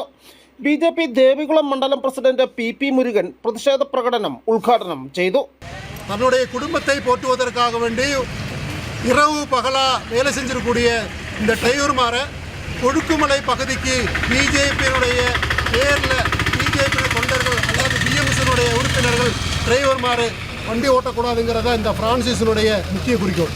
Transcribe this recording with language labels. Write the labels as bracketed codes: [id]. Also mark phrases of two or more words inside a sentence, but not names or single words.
[ml] BJP ദേവികുളം മണ്ഡലം പ്രസിഡന്റ് PP മുരുകൻ പ്രതിഷേധ പ്രകടനം ഉദ്ഘാടനം ചെയ്തു. [ta] நம்மளுடைய குடும்பத்தை போற்றுவதற்காக வேண்டி இரவு பகலா வேலை செஞ்சிருக்கக்கூடிய இந்த டிரைவர்மாரை கொழுக்குமலை பகுதிக்கு BJPயினுடைய பேரில் BJP தொண்டர்கள் அல்லது BMSனுடைய உறுப்பினர்கள் டிரைவர்மார் வண்டி ஓட்டக்கூடாதுங்கிறத இந்த பிரான்சிஸினுடைய முக்கிய குறிக்கோள்.